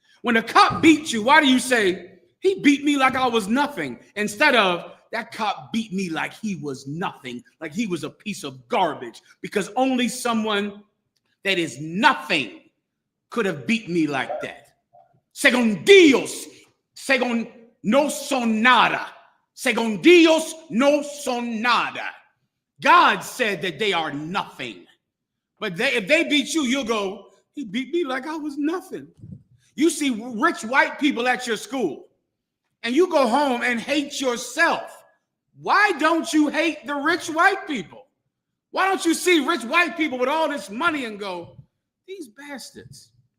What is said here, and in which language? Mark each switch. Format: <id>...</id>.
<en>When a cop beats you, why do you say, he beat me like I was nothing, instead of that cop beat me like he was nothing, like he was a piece of garbage, because only someone that is nothing could have beat me like that.</en> <es>Según Dios, según no son nada. Según Dios, no son nada.</es> <en>God said that they are nothing. But if they beat you, you'll go, he beat me like I was nothing. You see rich white people at your school, and you go home and hate yourself. Why don't you hate the rich white people? Why don't you see rich white people with all this money and go, these bastards?</en>